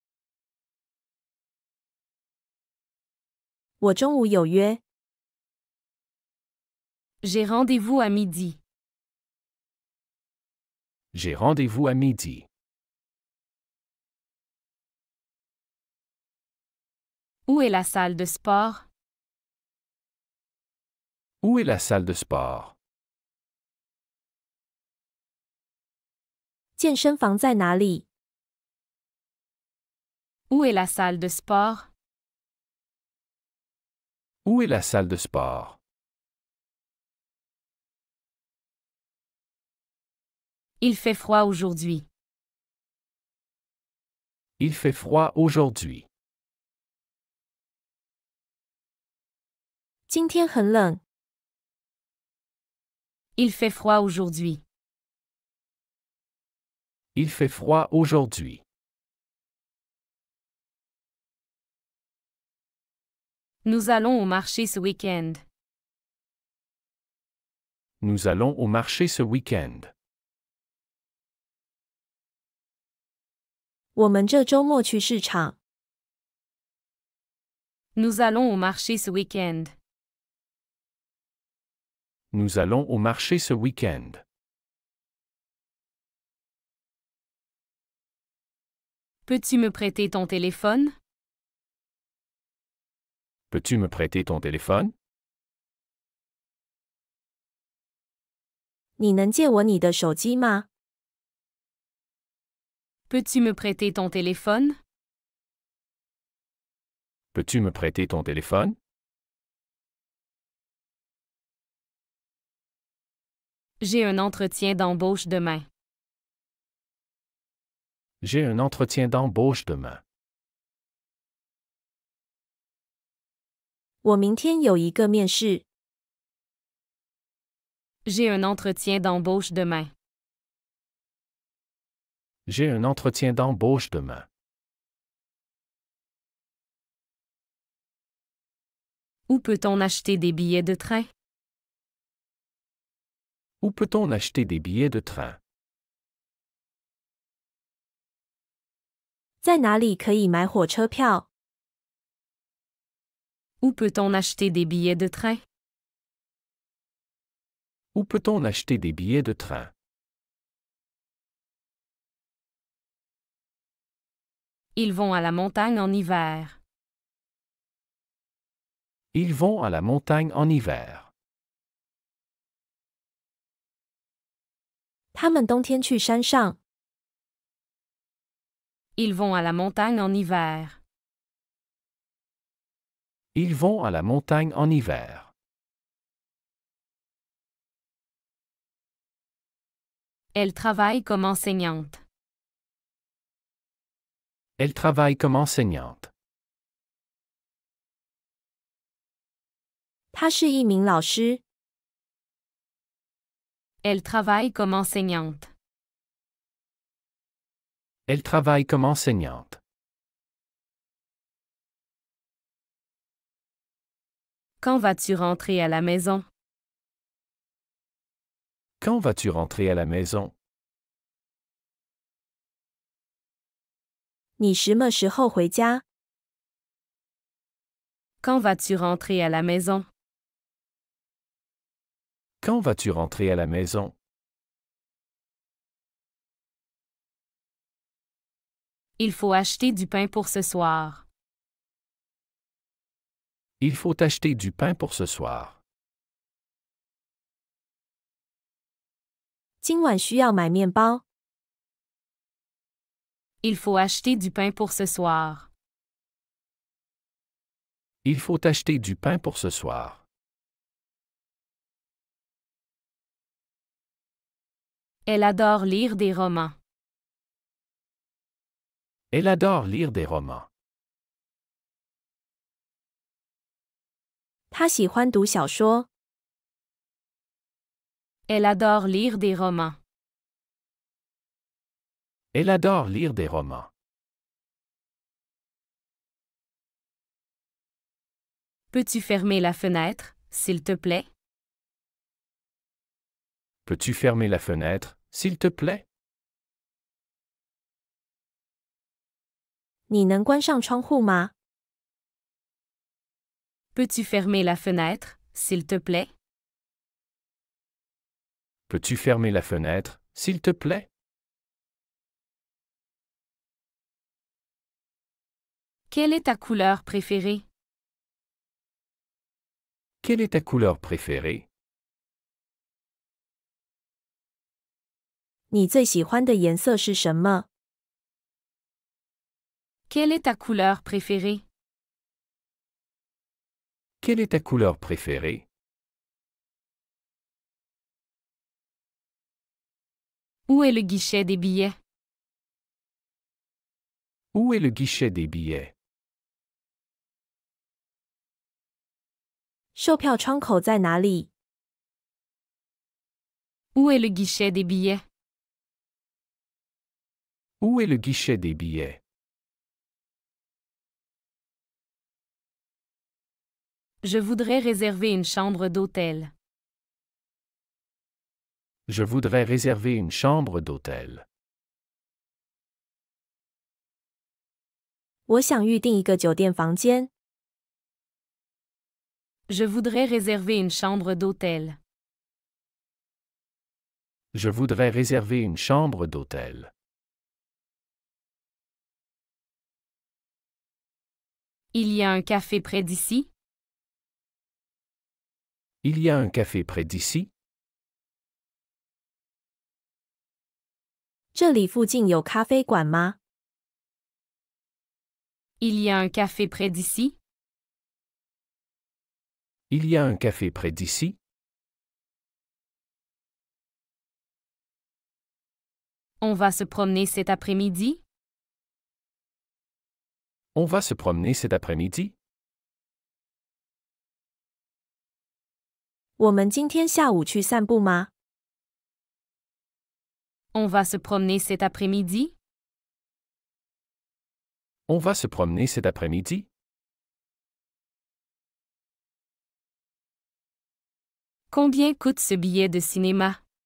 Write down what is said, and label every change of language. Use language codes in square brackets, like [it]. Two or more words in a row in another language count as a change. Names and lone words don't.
[zh] 我中午有约。 [fr] J'ai rendez-vous à midi. J'ai rendez-vous à midi. Où est la salle de sport? Où est la salle de sport? [zh] 健身房在哪里？ [fr] Où est la salle de sport? Où est la salle de sport? Il fait froid aujourd'hui. Il fait froid aujourd'hui. [zh] 今天很冷。 [fr] Il fait froid aujourd'hui. Il fait froid aujourd'hui. Nous allons au marché ce week-end. Nous allons au marché ce week-end. [zh] 我们这周末去市场。 [fr] Nous allons au marché ce week-end. Nous allons au marché ce week-end. Peux-tu me prêter ton téléphone? Peux-tu me prêter ton téléphone? [zh] 你能借我你的手机吗？ [fr] Peux-tu me prêter ton téléphone? Peux-tu me prêter ton téléphone? J'ai un entretien d'embauche demain. J'ai un entretien d'embauche demain. [zh] 我明天有一个面试。 [fr] J'ai un entretien d'embauche demain. J'ai un entretien d'embauche demain. Où peut-on acheter des billets de train? Où peut-on acheter des billets de train? [zh] 在哪里可以买火车票？ [fr] Où peut-on acheter des billets de train? Où peut-on acheter des billets de train? Ils vont à la montagne en hiver. Ils vont à la montagne en hiver. [zh] 他们冬天去山上。 [fr] Ils vont à la montagne en hiver. Ils vont à la montagne en hiver. Elle travaille comme enseignante. Elle travaille comme enseignante. [zh] 他是一名老师。 [fr] Elle travaille comme enseignante. Elle travaille comme enseignante. Quand vas-tu rentrer à la maison? Quand vas-tu rentrer à la maison? [zh] 你什么时候回家？ [fr] Quand vas-tu rentrer à la maison? Quand vas-tu rentrer à la maison? Il faut acheter du pain pour ce soir. Il faut acheter du pain pour ce soir. [zh] 今晚需要买面包。 [fr] Il faut acheter du pain pour ce soir. Il faut acheter du pain pour ce soir. Elle adore lire des romans. Elle adore lire des romans. [zh] 他喜欢读小说。 [fr] Elle adore lire des romans. Elle adore lire des romans. Peux-tu fermer la fenêtre, s'il te plaît? Peux-tu fermer la fenêtre, s'il te plaît? [zh] 你能关上窗户吗？ [fr] Peux-tu fermer la fenêtre, s'il te plaît? Peux-tu fermer la fenêtre, s'il te plaît? Quelle est ta couleur préférée? Quelle est ta couleur préférée? [zh] 你最喜欢的颜色是什么？ [fr] Quelle est ta couleur préférée? Quelle est ta couleur préférée? Où est le guichet des billets? Où est le guichet des billets? [zh] 售票窗口在哪里？ [fr] Où est le guichet des billets? Où est le guichet des billets? Je voudrais réserver une chambre d'hôtel. Je voudrais réserver une chambre d'hôtel. [zh] 我想预订一个酒店房间。 [fr] Je voudrais réserver une chambre d'hôtel. Je voudrais réserver une chambre d'hôtel. Il y a un café près d'ici? Il y a un café près d'ici? [zh] 这里附近有咖啡馆吗？ [fr] Il y a un café près d'ici? Il y a un café près d'ici? On va se promener cet après-midi? On va se promener cet après-midi? [zh] 我们今天下午去散步吗？ [fr] On va se promener cet après-midi? On va se promener cet après-midi? Combien coûte ce billet de cinéma?